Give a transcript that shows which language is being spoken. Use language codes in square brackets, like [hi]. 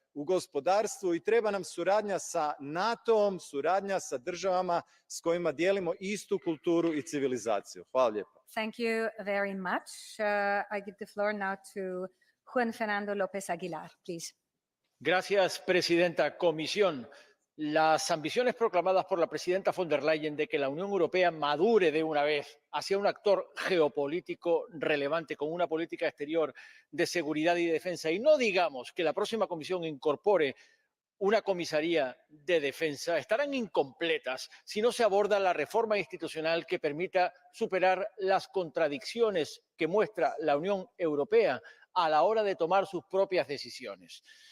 [hr] u gospodarstvu i treba nam suradnja sa NATO-om, suradnja sa državama s kojima dijelimo istu kulturu i civilizaciju. Hvala lijepo. [en] Thank you very much. I give the floor now to Juan Fernando López Aguilar, please. [es] Gracias, presidenta. Comisión. Las ambiciones proclamadas por la presidenta von der Leyen de que la Unión Europea madure de una vez hacia un actor geopolítico relevante con una política exterior de seguridad y defensa, y no digamos que la próxima Comisión incorpore una comisaría de defensa, estarán incompletas si no se aborda la reforma institucional que permita superar las contradicciones que muestra la Unión Europea a la hora de tomar sus propias decisiones.